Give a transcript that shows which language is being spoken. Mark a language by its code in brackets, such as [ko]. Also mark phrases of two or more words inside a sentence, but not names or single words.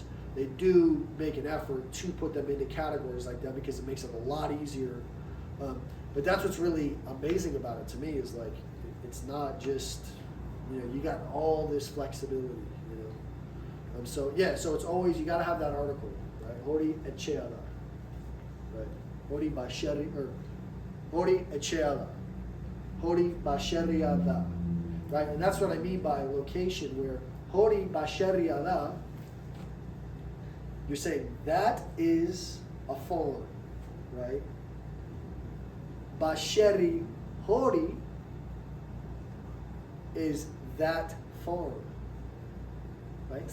[en] They do make an effort to put them into categories like that because it makes it a lot easier. But that's what's really amazing about it to me is like, it's not just, you got all this flexibility, so it's always, you gotta have that article, right? [eu] Hori echeada, right? Hori basheri, or hori echeada, hori basheriada, [en] right? And that's what I mean by location where [eu] hori basheriada, [en] you're saying that is a farm, right? [eu] Basheri hori [en] is that farm, right?